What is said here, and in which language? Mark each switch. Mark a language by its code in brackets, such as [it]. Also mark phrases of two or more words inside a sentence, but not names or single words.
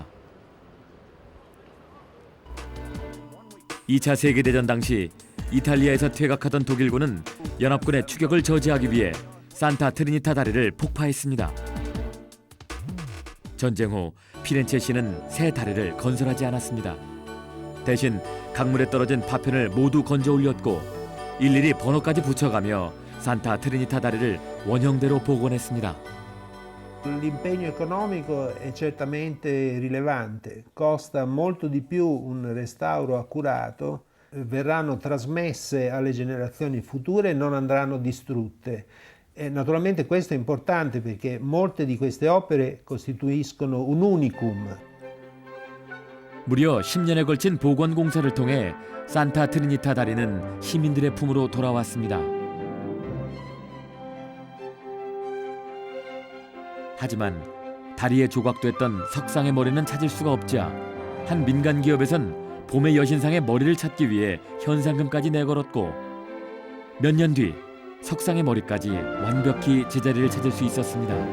[ko] 2차 세계대전 당시 이탈리아에서 퇴각하던 독일군은 연합군의 추격을 저지하기 위해 산타 트리니타 다리를 폭파했습니다. 전쟁 후 피렌체시는 새 다리를 건설하지 않았습니다. 대신 강물에 떨어진 파편을 모두 건져 올렸고 일일이 번호까지 붙여가며 산타 트리니타 다리를 원형대로 복원했습니다. [it] L'impegno economico è certamente rilevante, costa molto di più un restauro accurato, verranno trasmesse alle generazioni future e non andranno distrutte. E naturalmente questo è importante perché molte di queste opere costituiscono un unicum. [ko] 무려 10년에 걸친 복원 공사를 통해 산타 트리니타 다리는 시민들의 품으로 돌아왔습니다. 하지만 다리에 조각됐던 석상의 머리는 찾을 수가 없자 한 민간 기업에선 봄의 여신상의 머리를 찾기 위해 현상금까지 내걸었고 몇 년 뒤 석상의 머리까지 완벽히 제자리를 찾을 수 있었습니다.